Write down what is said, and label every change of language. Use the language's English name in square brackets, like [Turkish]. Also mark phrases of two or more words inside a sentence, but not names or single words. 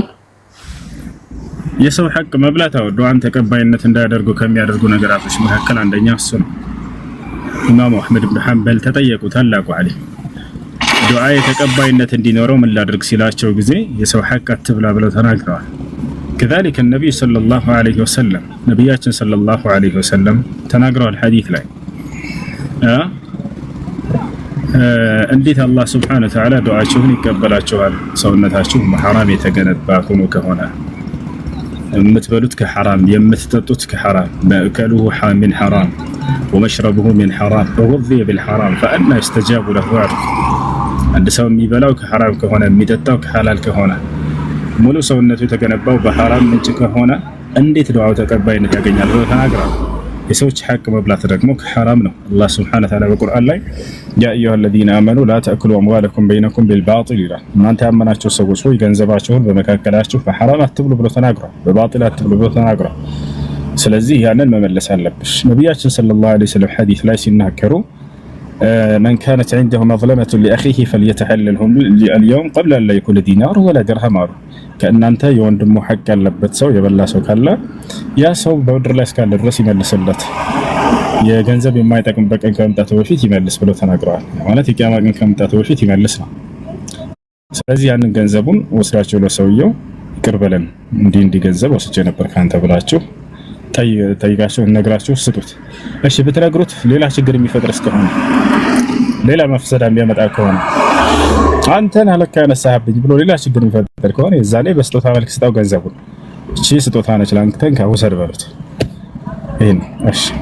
[Amharic] የሰው ሐቅ መብላት ዱዓን ተቀባይነት እንዳያደርጉ ከሚያደርጉ ነገራቶች መካከል አንደኛው እሱ ነው። ኢማሙ አህመድ ብን ሐንበል ተጠየቁ፣ ታላቁ ዓሊም ዱዓ የተቀባይነት እንዲኖረው ምን ላድርግ ሲላቸው ጊዜ የሰው ሐቅ አትብላ ብለው ተናግረዋል። [Arabic] كذلك النبي صلى الله عليه وسلم نبياتنا صلى الله عليه وسلم تناقروا الحديث لاي [Amharic] እንዴት አላህ [Arabic] سبحانه وتعالى [Amharic] ዱዓችሁን ይቀበላችኋል ሰውነታችሁ በሐራም የተገነባ ሆኖ ከሆነ የምትበሉት ከሐራም የምትጠጡት ከሐራም [Arabic] مأكله من حرام ومشربه من حرام وغذي بالحرام فأنا يستجاب له [Amharic] አንድ ሰው የሚበላው ከሐራም ከሆነ የሚጠጣው ከሐላል ከሆነ ሙሉ ሰውነቱ የተገነባው በሐራም ምንጭ ከሆነ እንዴት ዱዓው ተቀባይነት ያገኛል ብለው ተናግረዋል። የሰዎች ሐቅ መብላት ደግሞ ከሐራም ነው። አላህ Subhanahu [Arabic] وتعالى [Amharic] በቁርአን ላይ [Arabic] يا أيها الذين آمنوا لا تأكلوا أموالكم بينكم بالباطل [Amharic] ይላል። እናንተ ያመናችሁ ሰዎች ሆይ ገንዘባችሁን በመካከላችሁ በሐራም አትብሉ ብለው ተናግረዋል። በባጢል አትብሉ ብለው ተናግረዋል። ስለዚህ ያንን መመለስ አለብሽ። ነብያችን [Arabic] صلى الله عليه وسلم [Amharic] ሐዲስ ላይ ሲናገሩ [Arabic] من كانت عنده مظلمة لأخيه فليتحلله اليوم قبل أن لا يكون دينار ولا درهم [Amharic] ከእናንተ የወንድሙ ሐቅ ያለበት ሰው የበላ ሰው ካለ ያ ሰው በምድር ላይ እስካለ ድረስ ይመልስለት፣ የገንዘብ የማይጠቅም በቀን ከመምጣቱ በፊት ይመልስ ብለው ተናግረዋል። ማለት የቂያማ ቀን ከመምጣቱ በፊት ይመልስ ነው። ስለዚህ ያንን ገንዘቡን ወስዳቸው ለሰውየው ይቅር በለን እንዲህ ገንዘብ ወስጄ ነበር ካንተ ብላችሁ ጠይቃችሁ ነግራችሁ ስጡት። እሺ ብትነግሩት ሌላ ችግር የሚፈጥር እስከሆነ ሌላ መፍሰዳ የሚያመጣ ከሆነ አንተን አለካ ያነሳህብኝ ብሎ ሌላ ችግር የሚፈጥር ከሆነ የዛኔ በስጦታ መልክ ስጣው ገንዘቡን። እቺ ስጦታ ነች ላንተን ከውሰድ በሉት። ይሄን እሺ